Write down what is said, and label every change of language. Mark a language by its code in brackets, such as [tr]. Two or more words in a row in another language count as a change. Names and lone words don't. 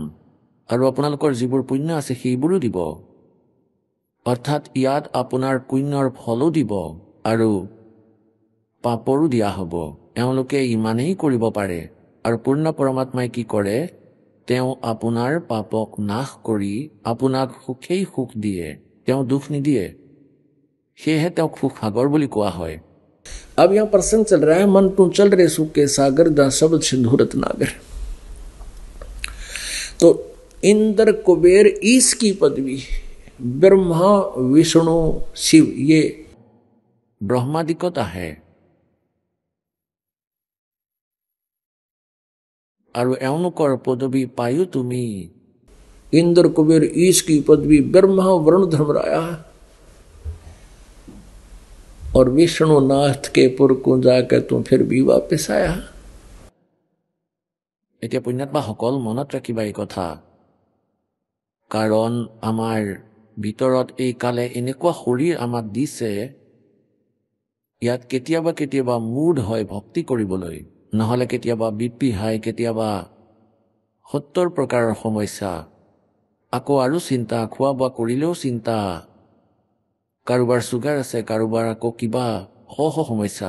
[as] আৰু আপোনালোকৰ যিবোৰ পুণ্য আছে সেইবোৰো দিব। অৰ্থাৎ ইয়াত আপোনাৰ পুণ্যৰ ফলো দিব আৰু পাপৰো দিয়া হ'ব। এওঁলোকে ইমানেই কৰিব পাৰে। আৰু পূৰ্ণ পৰমাত্মাই কি কৰে? তেওঁ আপোনাৰ পাপক নাশ কৰি আপোনাক সুখেই সুখ দিয়ে, তেওঁ দুখ নিদিয়ে। সেয়েহে তেওঁক সুখ সাগৰ বুলি কোৱা হয়। [hi] अब यहाँ प्रसंग चल रहा है, मन तू चल रहे सुख के सागर, दा शब्द सिंधु रत्नागर। तो इंद्र कुबेर ईश की पदवी, ब्रह्मा विष्णु शिव, ये ब्रह्मादिकता है। [as] আৰু এওঁলোকৰ পদবী পায়ো তুমি। [hi] ইন্দ্ৰ কুবেৰ ईश की पदवी, ब्रह्मा वरुण धर्मराया। और विष्णुनाथ के पुर को जाकर तुम फिर भी वापस आया। [as] এতিয়া পুণ্যাত্মা সকল মনত ৰাখিবা এই কথা, কাৰণ আমাৰ ভিতৰত এই কালে এনেকুৱা শৰীৰ আমাক দিছে, ইয়াত কেতিয়াবা কেতিয়াবা মুড হয় ভক্তি কৰিবলৈ, নহলে কেতিয়াবা [en] BP high, [as] কেতিয়াবা 70 প্ৰকাৰৰ সমস্যা, আকৌ আৰু চিন্তা, খোৱা বোৱা কৰিলেও চিন্তা, কাৰোবাৰ চুগাৰ আছে, কাৰোবাৰ আকৌ কিবা শ সমস্যা।